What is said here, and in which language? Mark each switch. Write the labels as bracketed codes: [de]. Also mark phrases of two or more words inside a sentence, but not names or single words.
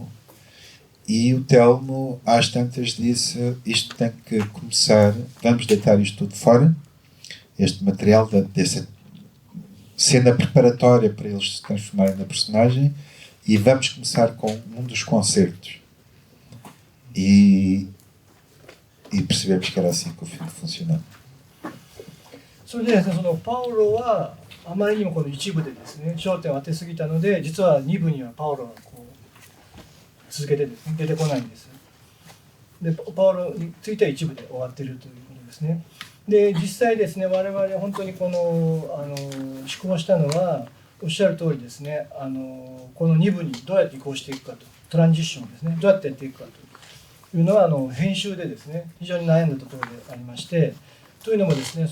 [pt] E o Telmo, às tantas, disse: isto tem que começar, vamos deitar isto tudo fora, este material dessa cena preparatória para eles se transformarem na personagem, e vamos começar com um dos concertos. E percebemos que era assim que o filme funcionava. [ja] それでですね、そのパウロはあまりにもこの一部でですね焦点を当てすぎたので、実は二部にはパウロがこう続けてですね出てこないんです。でパウロについては一部で終わっているということですね。で実際ですね、我々本当にこの思考したのはおっしゃる通りですね、この2部にどうやって移行していくかと、トランジッションですね、どうやってやっていくかというのは編集でですね非常に悩んだところでありまして、というのもですね、